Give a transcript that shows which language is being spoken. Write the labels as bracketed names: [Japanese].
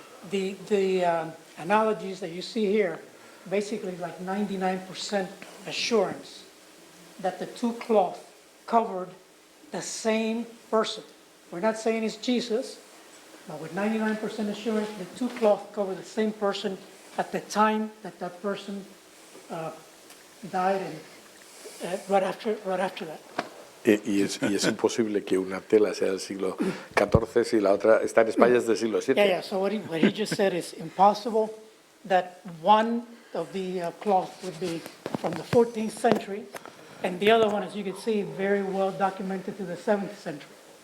[English] The analogies that you see here, basically like 99% assurance that the two cloth covered the same person. We're not saying it's Jesus, but with 99% assurance, the two cloth cover the same person at the time that person died, and right after that. [Spanish] Y es imposible que una tela sea del siglo XIV si la otra está en España es del siglo VII. [English] Yeah. So what he just said is impossible that one of the cloth would be from the 14th century, and the other one, as you can see, very well documented to the 7th century.